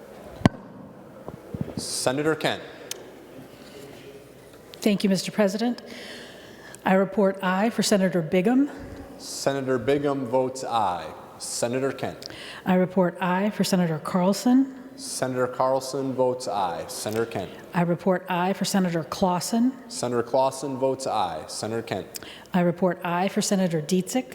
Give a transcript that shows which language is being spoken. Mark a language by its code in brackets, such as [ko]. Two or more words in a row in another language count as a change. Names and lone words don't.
[en] Senator Kent. Thank you, Mr. President. I report aye for Senator Bigham. Senator Bigham votes aye. Senator Kent. I report aye for Senator Carlson. Senator Carlson votes aye. Senator Kent. I report aye for Senator Clausen. Senator Clausen votes aye. Senator Kent. I report aye for Senator Dietzick.